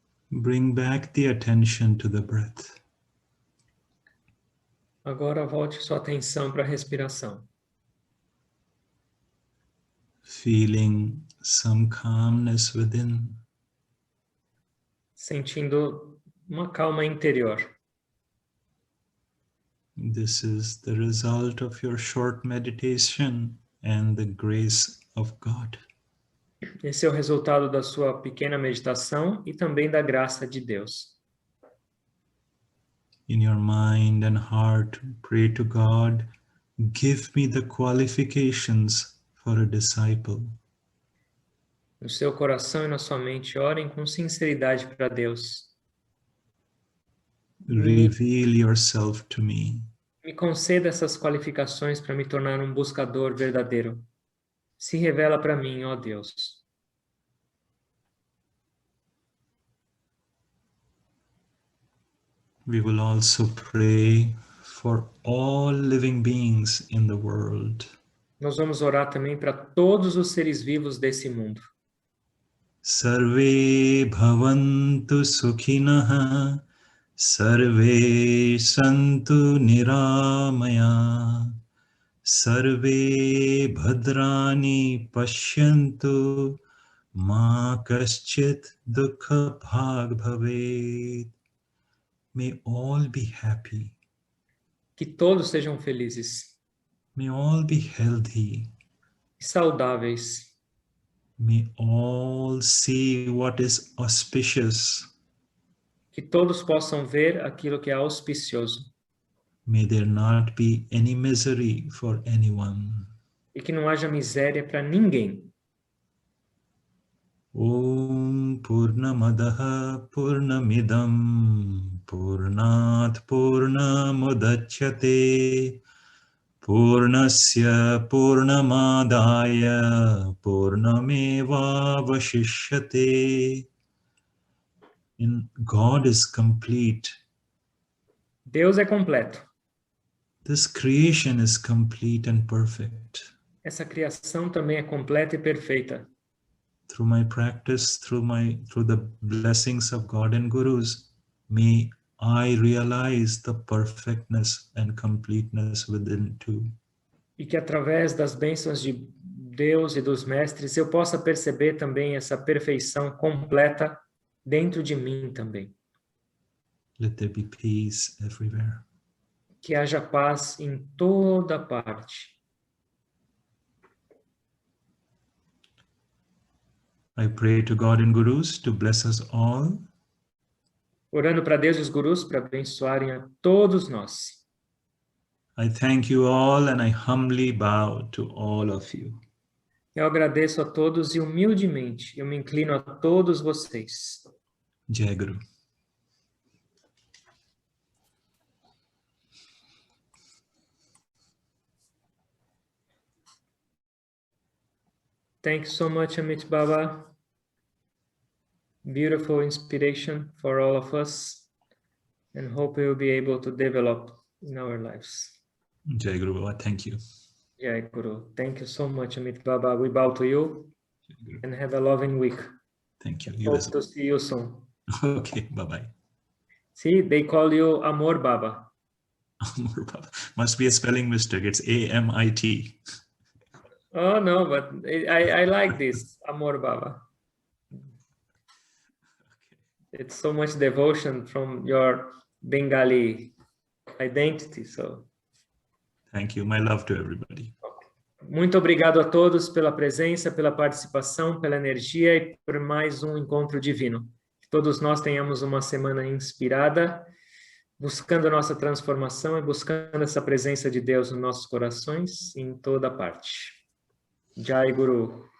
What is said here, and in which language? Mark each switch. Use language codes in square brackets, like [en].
[en] Bring back the attention to the breath. [pt] Agora volte sua atenção para a respiração. [en] Feeling some calmness within. [pt] Sentindo uma calma interior. [en] This is the result of your short meditation and the grace of God. [pt] Esse é o resultado da sua pequena meditação e também da graça de Deus. [en] In your mind and heart, pray to God, give me the qualifications for a disciple. [pt] No seu coração e na sua mente, orem com sinceridade para Deus. [en] Reveal yourself to me. [pt] Me conceda essas qualificações para me tornar um buscador verdadeiro. Se revela para mim, ó Deus. [en] We will also pray for all living beings in the world. [pt] Nós vamos orar também para todos os seres vivos desse mundo. [sa] Sarve bhavantu sukhinah, sarve santu niramaya, sarve bhadrani pashyantu, ma kaschit dukha bhag bhavet. [en] May all be happy. [pt] Que todos sejam felizes [en] May all be healthy. [pt] e saudáveis. [en] May all see what is auspicious. [pt] Que todos possam ver aquilo que é auspicioso. [en] May there not be any misery for anyone. [pt] E que não haja miséria para ninguém. [sa] Om Purnamadaha Purnamidam Purnat Purnamudachyate Purnasya Purnamadaya Purnameva Vashishyate. [en] God is complete. [pt] Deus é completo. [en] This creation is complete and perfect. [pt] Essa criação também é completa e perfeita. [en] Through my practice, through the blessings of God and Gurus, may I realize the perfectness and completeness within too. [pt] E que através das bênçãos de Deus e dos mestres eu possa perceber também essa perfeição completa dentro de mim também. [en] Let there be peace everywhere. [pt] Que haja paz em toda parte. [en] I pray to God and Gurus to bless us all. [pt] Orando para Deus e os gurus para abençoarem a todos nós. [en] I thank you all and I humbly bow to all of you. [pt] Eu agradeço a todos e humildemente eu me inclino a todos vocês. [en] Jai Guru. Thank you so much, Amit Baba. Beautiful inspiration for all of us, and hope we will be able to develop in our lives. Jai Guru Baba, thank you. Jai Guru. Thank you so much, Amit Baba. We bow to you and have a loving week. Thank you. You Hope as to see you soon. well. Okay, bye-bye. See, they call you Amor Baba. Amor Baba. Must be a spelling mistake. It's A-M-I-T. Oh, no, but I like this, Amor Baba. It's so much devotion from your Bengali identity, so. Thank you. My love to everybody. [pt] Muito obrigado a todos pela presença, pela participação, pela energia e por mais um encontro divino. Que todos nós tenhamos uma semana inspirada, buscando a nossa transformação e buscando essa presença de Deus nos nossos corações em toda parte. Jai Guru.